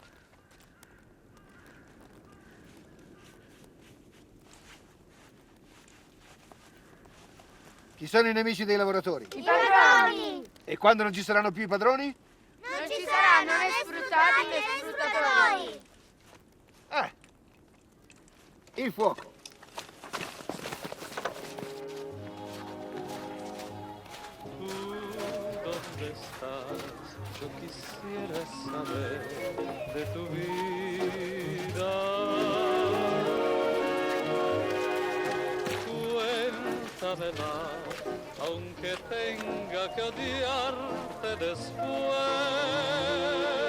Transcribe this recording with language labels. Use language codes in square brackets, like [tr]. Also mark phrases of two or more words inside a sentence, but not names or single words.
[it] Chi sono i nemici dei lavoratori? I padroni. E quando non ci saranno più i padroni? Non ci saranno né sfruttati né sfruttatori. Il fuoco. [es] ¿Tú dónde estás? Yo quisiera saber de tu vida. Cuéntame más, aunque tenga que odiarte después.